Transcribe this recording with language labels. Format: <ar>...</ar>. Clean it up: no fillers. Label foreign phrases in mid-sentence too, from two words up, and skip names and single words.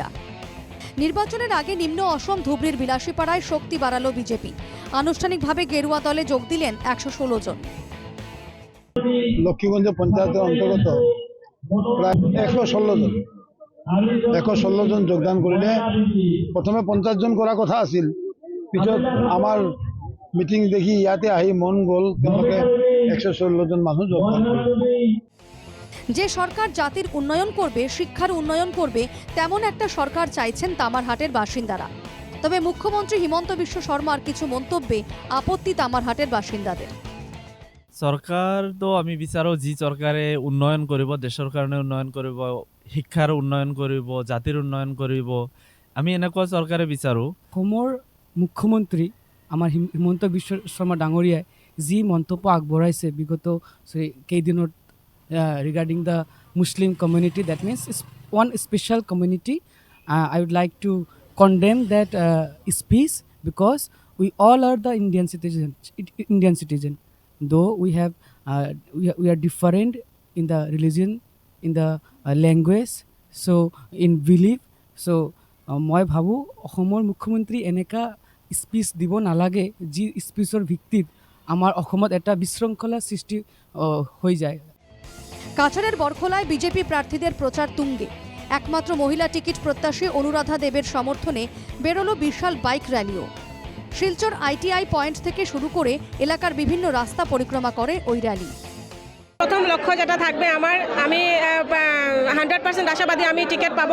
<bn>নির্বাচনের আগে নিম্ন অসম ধুবড়ির বিলাসীপাড়ায় শক্তি বাড়ালো বিজেপি। আনুষ্ঠানিকভাবে গেরুয়া দলে যোগ দিলেন 116 জন।</bn> <as>লক্ষ্মীগঞ্জ পঞ্চায়েতের অন্তর্গত প্রায় 116 জন যোগদান করিলে প্রথমে 50 জন করা কথা আছিল, পিছত আমার মিটিং দেখি ইয়াতে আহি মন গল তেওঁলোকে 116 জন মানুষ যোগদান করল।</as> <bn>যে সরকার জাতির উন্নয়ন করবে, শিক্ষার উন্নয়ন করবে, তেমন একটা সরকার চাইছেন তামারহাটের বাসিন্দারা। তবে মুখ্যমন্ত্রী হিমন্ত বিশ্ব শর্মার কিছু মন্তব্যে আপত্তি তামারহাটের বাসিন্দাদের।</bn> <as>চৰকাৰ তো আমি বিচাৰোঁ যি চৰকাৰে উন্নয়ন কৰিব, দেশৰ কাৰণে উন্নয়ন কৰিব, শিক্ষাৰ উন্নয়ন কৰিব, জাতিৰ উন্নয়ন কৰিব, আমি এনেকুৱা চৰকাৰে বিচাৰোঁ। অসমৰ মুখ্যমন্ত্ৰী আমাৰ হিমন্ত বিশ্ব শৰ্মা ডাঙৰীয়াই যি মন্তব্য আগবঢ়াইছে বিগত কেইদিনত</as> <en>regarding the Muslim community, that means one special community, I would like to condemn that speech because we all are the Indian citizen. Though we are different in the religion, in the language, so in belief.</en> <as>So মই ভাবোঁ অসমৰ মুখ্যমন্ত্ৰী এনেকা স্পীচ দিব নালাগে যি স্পীচৰ ভিত্তিত আমাৰ অসমত এটা বিশৃংখলা সৃষ্টি হৈ যায়।</as> <bn>কাছাড়ের বরখোলায় বিজেপি প্রার্থীদের প্রচার তুঙ্গে। একমাত্র মহিলা টিকিট প্রত্যাশী অনুরাধা দেবের সমর্থনে বেরোলো বিশাল বাইক র্যালিও। শিলচর আইটিআই পয়েন্ট থেকে শুরু করে এলাকার বিভিন্ন রাস্তা পরিক্রমা করে ওই র্যালি। প্রথম লক্ষ্য যেটা থাকবে আমি 100% আশাবাদী আমি টিকিট পাবো।</bn>